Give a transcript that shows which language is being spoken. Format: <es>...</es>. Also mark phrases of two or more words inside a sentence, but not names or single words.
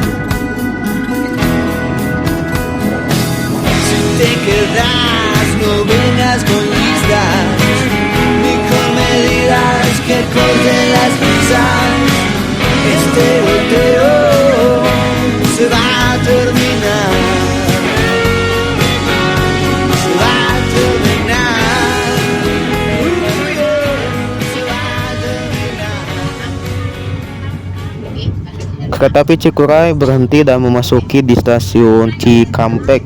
<es>Si te quedas, no vengas con listas ni con medidas que corten las prisas. Este volteo se va a terminar, se va a terminar, se va a terminar.</es> <id>Kereta api Cikuray berhenti dan memasuki di stasiun Cikampek.</id>